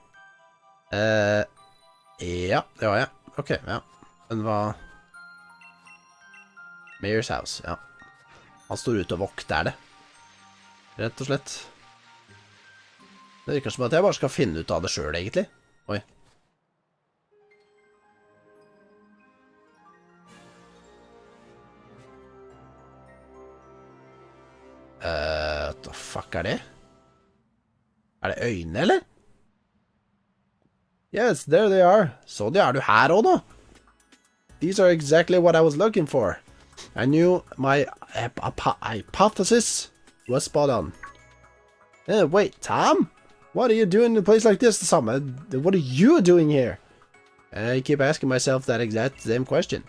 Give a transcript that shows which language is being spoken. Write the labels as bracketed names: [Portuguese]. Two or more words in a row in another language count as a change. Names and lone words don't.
[Norwegian] Ja, det var jeg. Ok, ja. Men hva... Mayor's House, ja. Han står ute og vokter det. Rett og slett. Det virker som at jeg bare skal finne ut av det selv, egentlig. Oi. [English] What the fuck [Norwegian] er det? Er det øynene, eller? [English] Yes, there they are. [Norwegian] Så de er du her også nå. [English] These are exactly what I was looking for. I knew my hypothesis was spot on. Wait, Tom? What are you doing in a place like this? What are you doing here? I keep asking myself that exact same question.